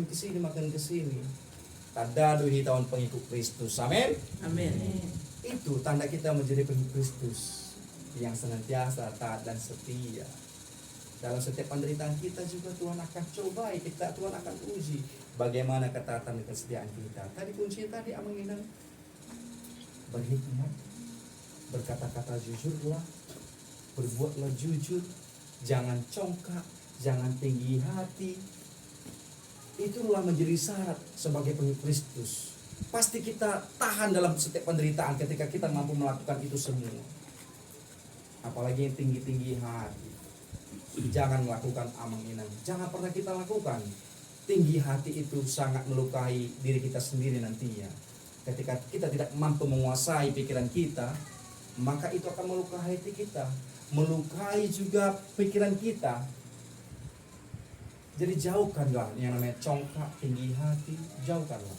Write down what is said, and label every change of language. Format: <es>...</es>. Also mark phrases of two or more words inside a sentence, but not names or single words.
<id>Tadadu tahun pengikut Kristus. Amin. Amin. Itu tanda kita menjadi pengikut Kristus yang senantiasa taat dan setia. Dalam setiap penderitaan kita juga Tuhan akan cobai kita, Tuhan akan uji bagaimana ketaatan dan kesetiaan kita. Tadi kunci tadi</id> <bbc>amang inang,</bbc> <id>berhikmat, berkata-kata jujurlah, berbuatlah jujur, jangan congkak, jangan tinggi hati. Itulah menjadi syarat sebagai pengikut Kristus. Pasti kita tahan dalam setiap penderitaan ketika kita mampu melakukan itu semua. Apalagi yang tinggi-tinggi hati. Jangan melakukan</id> <bbc>amang inang.</bbc> <id>Jangan pernah kita lakukan. Tinggi hati itu sangat melukai diri kita sendiri nantinya. Ketika kita tidak mampu menguasai pikiran kita, maka itu akan melukai hati kita, melukai juga pikiran kita. Jadi jauhkanlah yang namanya congkak, tinggi hati, jauhkanlah.</id>